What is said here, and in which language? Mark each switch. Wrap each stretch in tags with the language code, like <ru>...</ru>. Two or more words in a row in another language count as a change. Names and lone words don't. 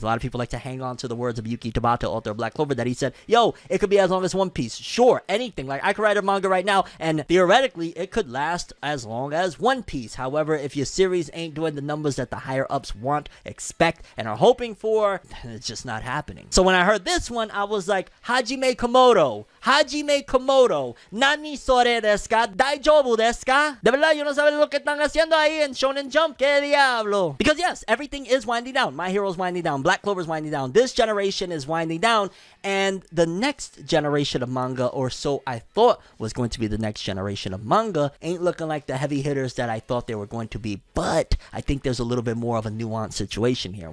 <en>A lot of people like to hang on to the words of Yuki Tabata, author of Black Clover, that he said, yo, it could be as long as One Piece. Sure, anything. Like, I could write a manga right now and theoretically it could last as long as One Piece. However, if your series ain't doing the numbers that the higher ups want, expect, and are hoping for, then it's just not happening. So when I heard this one, I was like,</en> <ja>Hajime Komodo, 何それですか? 大丈夫ですか?</ja> <es>De verdad, yo no sabe lo que están haciendo ahí en Shonen Jump, que diablo.</es> <en>Because yes, everything is winding down. My Hero's winding down, Black Clover's winding down, this generation is winding down, and the next generation of manga, or so I thought was going to be the next generation of manga, ain't looking like the heavy hitters that I thought they were going to be. But I think there's a little bit more of a nuanced situation here.</en>